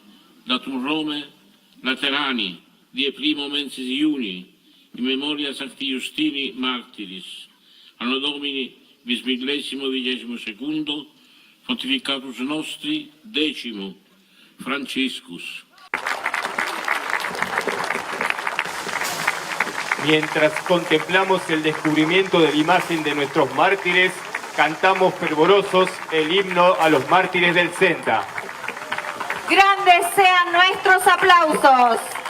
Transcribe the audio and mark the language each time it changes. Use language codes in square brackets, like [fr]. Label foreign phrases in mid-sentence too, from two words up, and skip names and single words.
[la] Datum Rome Laterani, die primo mensis Iuni, in memoria Sancti Justini martiris. Anno Domini bismillesimo vigesimo secundo, pontificatus nostri decimo, Franciscus. [es] Mientras contemplamos el descubrimiento de la imagen de nuestros mártires, cantamos fervorosos el himno a los mártires del Senta. Grandes sean nuestros aplausos.